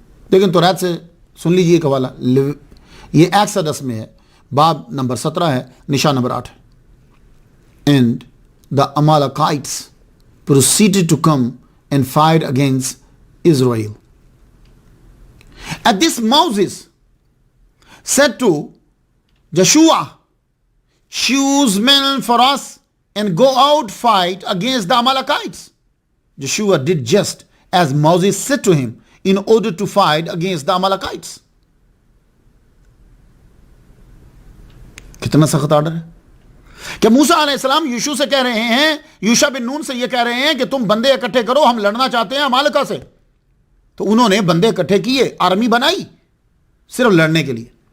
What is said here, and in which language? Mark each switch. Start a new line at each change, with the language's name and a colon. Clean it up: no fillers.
Urdu: لیکن توریت سے سن لیجئے ایک حوالہ، یہ ایکسڈس میں ہے، باب نمبر 17 ہے، نشان نمبر 8 ہے۔
English: And the Amalekites proceeded to come and fight against Israel. At this Moses said to Joshua, choose men for us and go out fight against the Amalekites. Joshua did just as Moses said to him in order to fight against the Amalekites.
Urdu: کتنا سخت order ہے کہ موسیٰ علیہ السلام یوشع سے کہہ رہے ہیں، یوشع بن نون سے یہ کہہ رہے ہیں کہ تم بندے اکٹھے کرو، ہم لڑنا چاہتے ہیں عمالقہ سے۔ تو انہوں نے بندے اکٹھے کیے، آرمی بنائی صرف لڑنے کے لیے۔